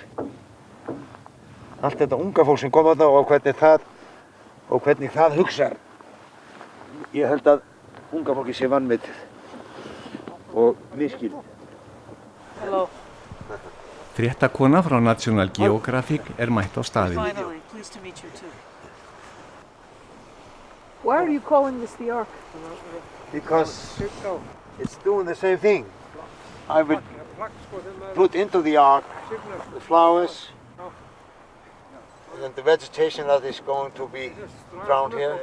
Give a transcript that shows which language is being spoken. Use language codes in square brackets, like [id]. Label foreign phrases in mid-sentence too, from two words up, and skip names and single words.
[is] Allt þetta unga fólk sem kom á það og hvernig það hugsar. Ég held að unga fólkið sé vanmetið. Og miskil. Fréttakona frá National Geographic mætt á staðinn. [en] Why are you calling this the Ark? Because it's doing the same thing. I would put into the Ark the flowers and the vegetation that is going to be drowned here.